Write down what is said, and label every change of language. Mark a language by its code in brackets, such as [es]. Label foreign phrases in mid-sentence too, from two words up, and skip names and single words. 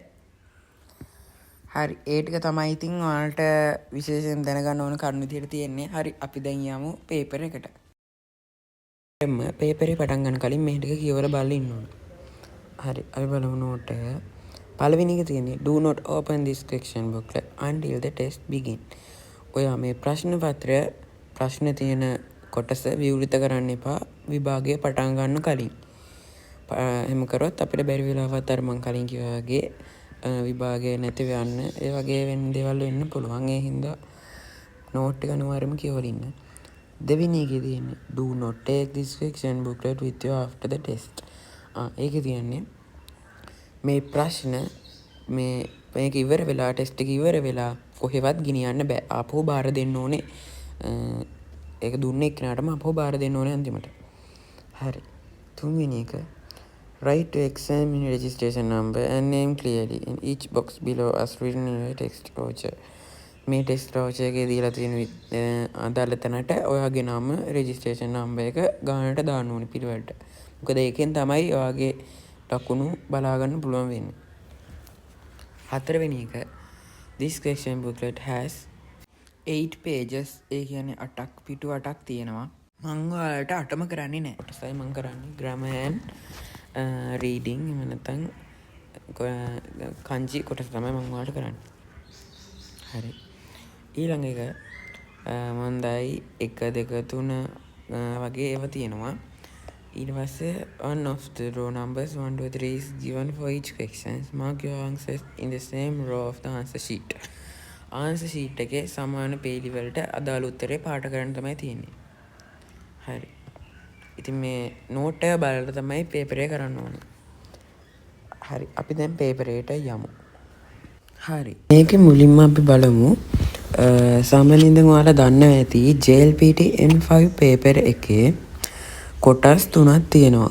[si] හරි ඒ ටික තමයි ඉතින් ඔයාලට විශේෂයෙන් දැනගන්න ඕන කරුණු විදියට තියෙන්නේ. හරි අපි දැන් යමු පේපර් එකට. පේපරේ පටන් ගන්න කලින් මේ ටික කියවලා බලලා ඉන්න ඕන. හරි අපි බලමු නෝට් එක. පළවෙනි එක තියෙන්නේ [en] do not open this question booklet until the test begin. [si] ඔයා මේ ප්‍රශ්න පත්‍රය ප්‍රශ්න තියෙන කොටස විවෘත කරන්න එපා විභාගය පටන් ගන්න කලින්. එහෙම කරොත් අපිට බැරි වෙලාවත් අර මං කලින් කිව්වා වගේ විභාගය නැතිව යන්න ඒ වගේ වෙන දේවල් වෙන්න පුළුවන්. ඒ හින්දා නෝට් එක අනිවාර්යයෙන්ම කියවලා ඉන්න. දෙවෙනි එකේ තියෙන්නේ [en] do not take this fiction booklet with you after the test. [si] ඒකේ තියෙන්නේ මේ ප්‍රශ්න මේක ඉවර වෙලා ටෙස්ට් එක ඉවර වෙලා කොහෙවත් ගෙනියන්න බෑ. ආපහු බාර දෙන්න ඕනේ. ඒක දුන්නේ එක්කනටම ආපහු බාර දෙන්න ඕනේ අන්තිමට. හරි. තුන්වෙනි එක [en] write to exam registration number and name clearly in each box below as written in your text voucher. [si] මේ ටෙස්ට් වවුචර් එකේ දීලා තියෙන අදාළ තැනට ඔයාගේ නම [en] registration number [si] එක ගානට දාන්න ඕනේ පිළිවෙලට. මොකද ඒකෙන් තමයි ඔයාගේ ලකුණු බලා ගන්න පුළුවන් වෙන්නේ. හතරවෙනි එක [en] this question booklet has 8 pages. [si] ඒ කියන්නේ 8ක් පිටු 8ක් තියෙනවා. මම ඔයාලට 8ම කරන්නේ නැහැ. කොටසයි මම කරන්නේ [en] grammar and reading. [si] එහෙම නැත්නම් kanji කොටස තමයි මම ඔයාලට කරන්නේ. හරි. ඊළඟ එක මන්දයි 1 2 3 වගේ ඒවා තියෙනවා. ඊට පස්සේ [en] one of the row numbers 1 2 3 is given for each question. Mark your answers in the same row of the answer sheet. answer sheet [si] එකේ සමාන පේලි වලට අදාළ උත්තරේ පාට කරන්න තමයි තියෙන්නේ. හරි. ඉතින් මේ නෝට් එක බලලා තමයි පේපර් එක කරන්න ඕනේ. හරි අපි දැන් පේපර් එකට යමු. හරි. මේකේ මුලින්ම අපි බලමු සාමාන්‍යයෙන් ඔයාලා දන්නවා ඇති JLPT N5 පේපර් එකේ කොටස් 3ක් තියෙනවා.